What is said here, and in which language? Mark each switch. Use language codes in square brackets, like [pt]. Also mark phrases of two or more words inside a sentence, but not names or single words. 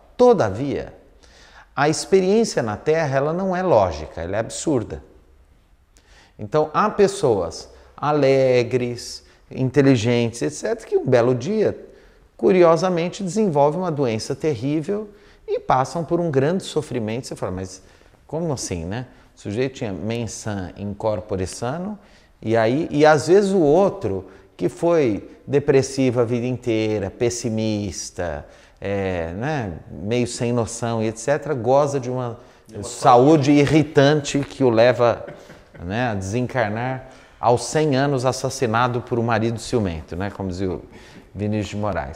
[pt] Todavia, a experiência na Terra ela não é lógica, ela é absurda. Então, há pessoas alegres, inteligentes, etc., que um belo dia, curiosamente, desenvolvem uma doença terrível e passam por um grande sofrimento. Você fala, mas como assim, né? O sujeito tinha [la] mens sana in corpore sano, [pt] e às vezes o outro, que foi depressivo a vida inteira, pessimista, né, meio sem noção e etc., goza de uma saúde irritante que o leva, né, a desencarnar aos 100 anos assassinado por um marido ciumento, né, como dizia o Vinícius de Moraes.